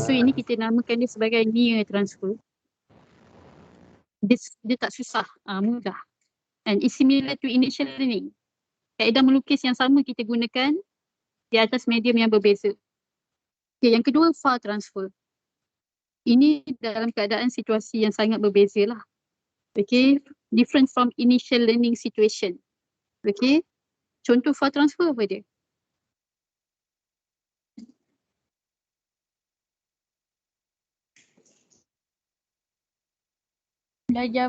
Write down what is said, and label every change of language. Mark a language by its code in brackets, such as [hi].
[ms] So ini kita namakan dia sebagai near transfer. Dia tak susah, mudah. [en] And it's similar to initial learning. [ms] Kaedah melukis yang sama kita gunakan di atas medium yang berbeza. Okay, yang kedua, file transfer. Ini dalam keadaan situasi yang sangat berbeza lah. [en] Okay, different from initial learning situation. [ms] Okay, contoh file transfer apa dia? Belajar